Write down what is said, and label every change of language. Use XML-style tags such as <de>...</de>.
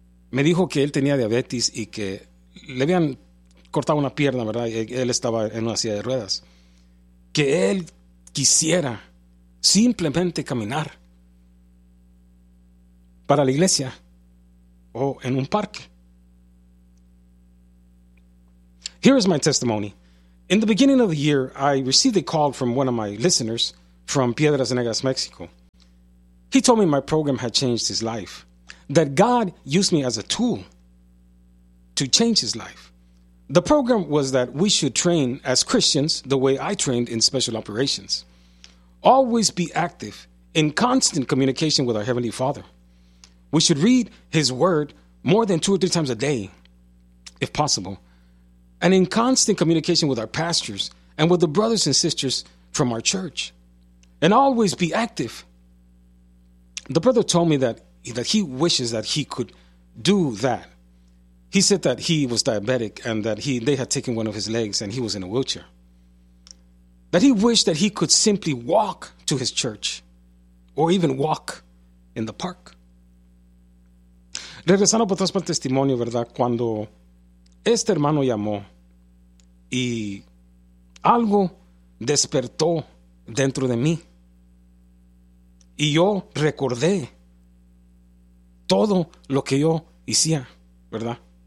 <es>Me dijo que él tenía diabetes y que le habían cortado una pierna, ¿verdad?, y él estaba en una silla de ruedas. Que él quisiera simplemente caminar para la iglesia o en un parque.</es> <en>Here is my testimony. In the beginning of the year, I received a call from one of my listeners from Piedras Negras, Mexico. He told me my program had changed his life, that God used me as a tool to change his life. The program was that we should train as Christians the way I trained in special operations. Always be active in constant communication with our Heavenly Father. We should read His Word more than two or three times a day, if possible, and in constant communication with our pastors and with the brothers and sisters from our church. And always be active. The brother told me that he wishes that he could do that. He said that he was diabetic and that they had taken one of his legs and he was in a wheelchair. That he wished that he could simply walk to his church or even walk in the park.</en> <es>Regresando por el testimonio, ¿verdad? Cuando este hermano llamó y algo despertó dentro de mí. Y yo recordé todo lo que yo hacía, ¿verdad?</es>